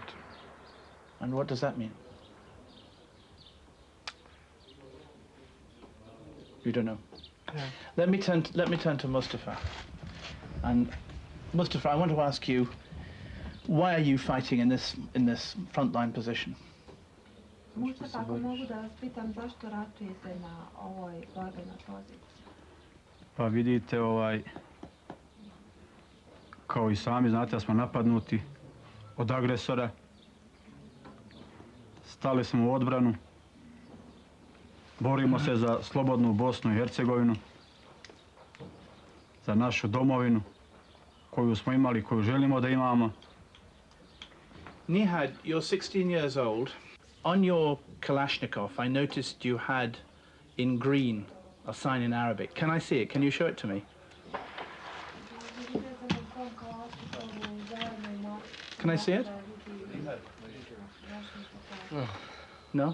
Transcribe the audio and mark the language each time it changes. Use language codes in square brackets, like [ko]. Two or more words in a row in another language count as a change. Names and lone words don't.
[en] And what does that mean? You don't know. Yeah. Let me turn to Mustafa. And Mustafa, I want to ask you, why are you fighting in this frontline position? [bs] Mustafa, ako mogu da vas pitam zašto ratujete na ovoj borbenoj poziciji? Pa vidite, kao i sami znate da smo napadnuti od agresora. Stali smo u odbranu. Borimo se za slobodnu Bosnu i Hercegovinu, za našu domovinu koju smo imali, koju želimo da imamo. [en] Nihad, you're 16 years old. On your Kalashnikov, I noticed you had in green a sign in Arabic. Can I see it? Can you show it to me? Can I see it? No?